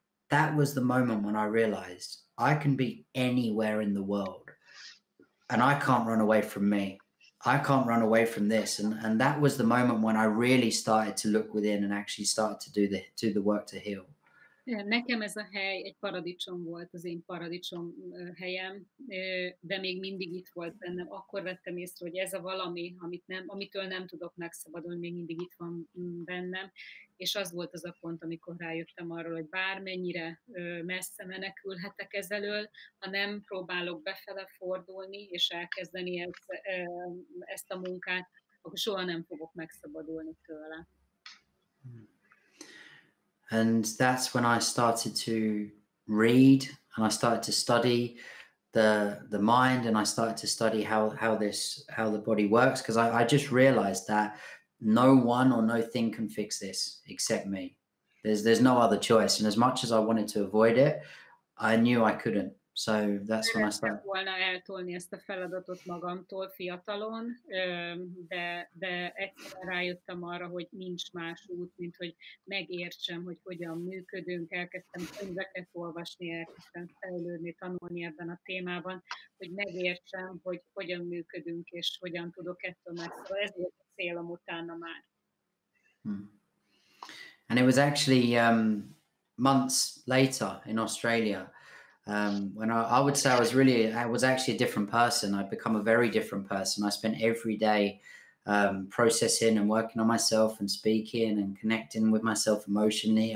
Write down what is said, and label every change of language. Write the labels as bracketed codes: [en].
[en] That was the moment when I realized I can be anywhere in the world, and I can't run away from me. I can't run away from this. And that was the moment when I really started to look within and actually started to do the work to heal. [hu] Nekem ez a hely egy paradicsom volt, az én paradicsom helyem, de még mindig itt volt bennem. Akkor vettem észre, hogy ez a valami, amitől nem tudok megszabadulni, még mindig itt van bennem. És az volt az a pont, amikor rájöttem arról, hogy bármennyire messze menekülhetek ez elől, ha nem próbálok befele fordulni, és elkezdeni ezt a munkát, akkor soha nem fogok megszabadulni tőle. [en] And that's when I started to read, and I started to study the mind, and I started to study how the body works, because I just realized that no one or no thing can fix this except me. There's no other choice. And as much as I wanted to avoid it, I knew I couldn't. So that's when I started. [hu] Volna eltolni ezt a feladatot magamtól fiatalon, de egyszerűen rájöttem arra, hogy nincs más út, mint hogy megértsem, hogy hogyan működünk. Elkezdtem könyveket olvasni, elkezdtem fejlődni, tanulni ebben a témában, hogy megértsem, hogy hogyan működünk, és hogyan tudok ettől megszabadulni. Ez volt a célom utána már. [en] And it was actually months later in Australia, when I would say I was actually a different person. I'd become a very different person. I spent every day processing and working on myself and speaking and connecting with myself emotionally.